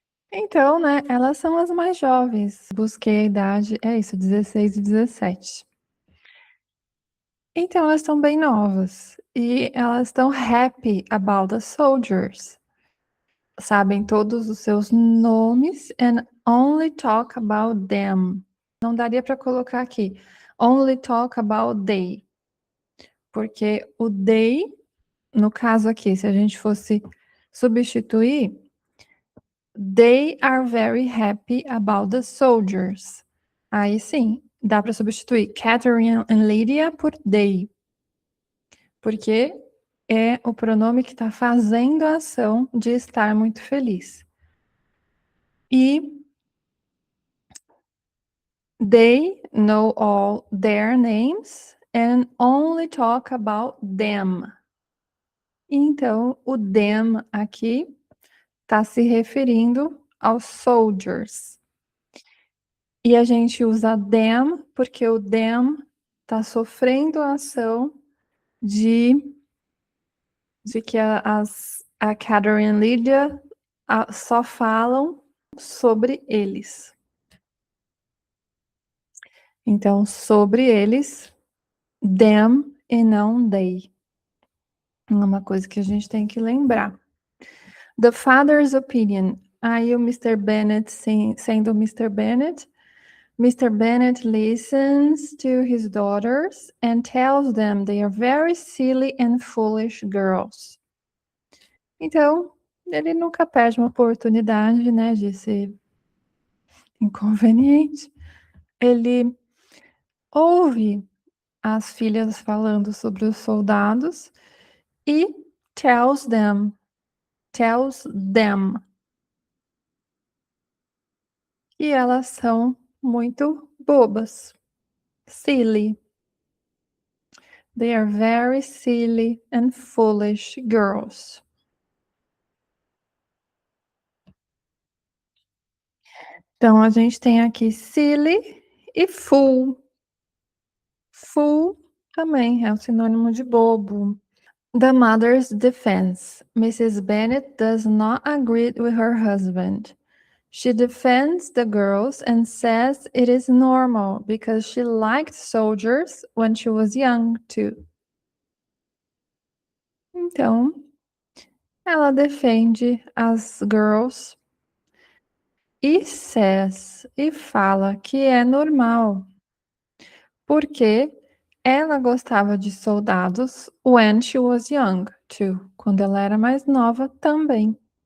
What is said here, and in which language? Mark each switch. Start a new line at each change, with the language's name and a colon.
Portuguese: Então, né, elas são as mais jovens. Busquei a idade, é isso, 16 e 17. Então, elas estão bem novas. E elas estão
English: happy about the soldiers.
Portuguese: Sabem todos os seus nomes
English: and only talk about them.
Portuguese: Não daria para colocar aqui.
English: Only talk about they.
Portuguese: Porque o they, no caso aqui, se a gente fosse substituir,
English: They are very happy about the soldiers.
Portuguese: Aí sim, dá para substituir Catherine and Lydia por they. Porque é o pronome que está fazendo a ação de estar muito feliz.
English: E they know all their names and only talk about them.
Portuguese: Então, o them aqui está se referindo aos soldiers. E a gente usa them porque o them está sofrendo a ação de que a Catherine e Lydia só falam sobre eles. Então, sobre eles, them e não they. É uma coisa que a gente tem que lembrar.
English: The father's opinion.
Portuguese: Aí o
English: Mr. Bennet,
Portuguese: sendo o
English: Mr. Bennet, Mr. Bennet listens to his daughters and tells them they are very silly and foolish girls.
Portuguese: Então, ele nunca perde uma oportunidade, né, de ser inconveniente. Ele ouve as filhas falando sobre os soldados e
English: tells them
Portuguese: que elas são muito bobas.
English: Silly. They are very silly and foolish girls.
Portuguese: Então, a gente tem aqui silly e fool. Fool também é um sinônimo de bobo.
English: The mother's defense. Mrs. Bennet does not agree with her husband. She defends the girls and says it is normal because she liked soldiers when she was young too.
Portuguese: Então, ela defende as girls e fala que é normal, porque ela gostava de soldados
English: when she was young too,
Portuguese: quando ela era mais nova também.